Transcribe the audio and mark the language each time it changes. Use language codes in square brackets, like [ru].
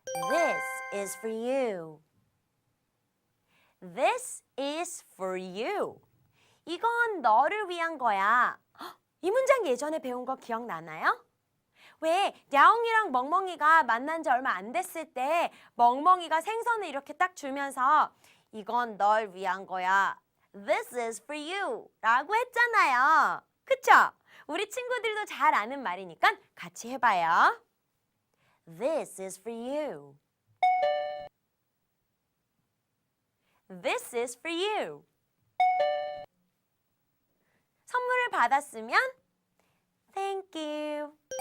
[en] This is for you. This is for you. [ko] 이건 너를 위한 거야. 이 문장 예전에 배운 거 기억나나요? 왜 야옹이랑 멍멍이가 만난 지 얼마 안 됐을 때 멍멍이가 생선을 이렇게 딱 주면서 이건 널 위한 거야. [en] This is for you [ko] 라고 했잖아요. 그쵸? 우리 친구들도 잘 아는 말이니까 같이 해봐요. [en] This is for you. This is for you. [ko] 선물을 받았으면 [en] Thank you.